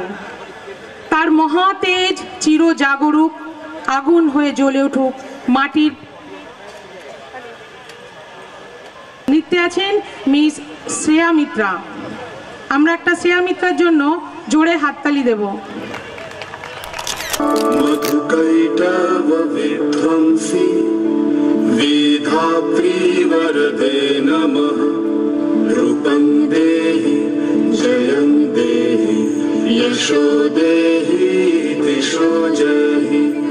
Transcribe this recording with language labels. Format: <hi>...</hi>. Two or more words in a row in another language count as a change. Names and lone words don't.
<bn>তার মহাতেজ চির জাগরুক, আগুন হয়ে জ্বলে উঠুক মাটির। নৃত্যে আছেন মিস শ্রেয়া মিত্রা। আমরা একটা শ্রেয়া মিত্রার জন্য জোরে হাততালি দেব।</bn> <sa>मधुकैटव विध्वंसी वेधात्री वरदे नमः। रूपं देहि जयं देहि यशो देहि दिशो जहि।</sa>